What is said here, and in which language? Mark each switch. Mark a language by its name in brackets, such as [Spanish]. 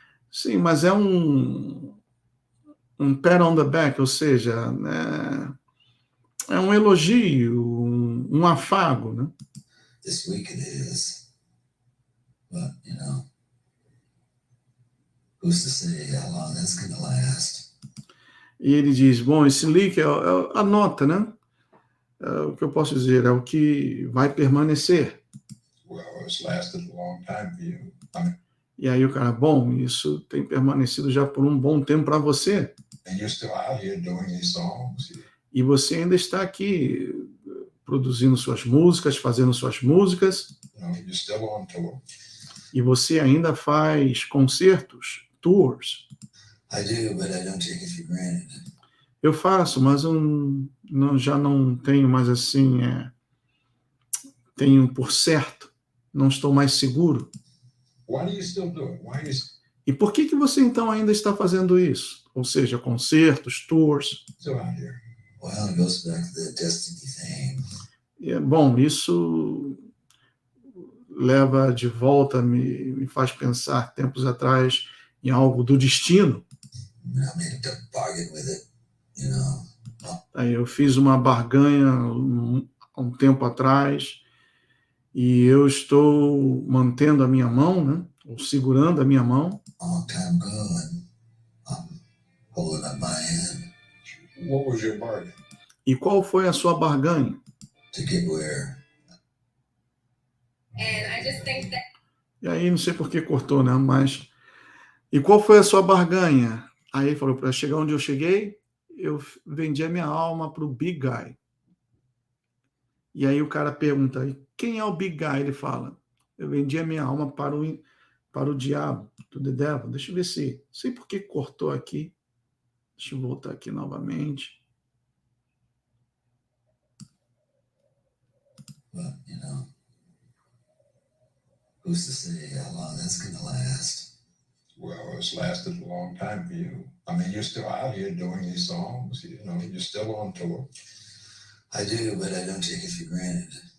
[Portuguese] Sim, mas é um [English] pat on the back, [Portuguese] ou seja, é um elogio, um afago, né? [English] This week it is. But, you know, who's to say how long that's going to last? [Portuguese] E ele diz, bom, esse leak é a nota, né? O que eu posso dizer, é o que vai permanecer. [English] Well, it's lasted a long time for you. [Portuguese] E aí o cara, bom, isso tem permanecido já por um bom tempo para você. [English] And you're still out here doing these songs. [Portuguese] E você ainda está aqui produzindo suas músicas, fazendo suas músicas. [English] You know, you're still on tour. [Portuguese] E você ainda faz concertos, tours. [English] I do, but I don't take it for granted. [Portuguese] Eu faço, mas eu já não tenho mais assim, tenho por certo, não estou mais seguro. [English] Why do you still do it? Why you [Portuguese] E por que você então ainda está fazendo isso? Ou seja, concertos, tours. [English] still out here? Well, it goes back to the destiny thing. [Portuguese] E, bom, isso leva de volta, me faz pensar tempos atrás em algo do destino. [English] I made a tough bargain with it, you know. [Portuguese] Aí eu fiz uma barganha há um tempo atrás e eu estou mantendo a minha mão, né? Ou segurando a minha mão. [English] Long time gone. I'm holding up my hand. What was your bargain? E qual foi a sua barganha? To get where? And I just think that... [Portuguese] E aí não sei por que cortou, né? Mas e qual foi a sua barganha? Aí ele falou, para chegar onde eu cheguei, eu vendi a minha alma para o Big Guy. E aí o cara pergunta, quem é o Big Guy? Ele fala, eu vendi a minha alma para o diabo, [English] to the devil. [Portuguese] Deixa eu ver se, não sei por que cortou aqui. Deixa eu voltar aqui novamente. [English] But, you know, who's to say how long that's going to last? Well, it's lasted a long time for you. I mean, you're still out here doing these songs. You know, you're still on tour. I do, but I don't take it for granted.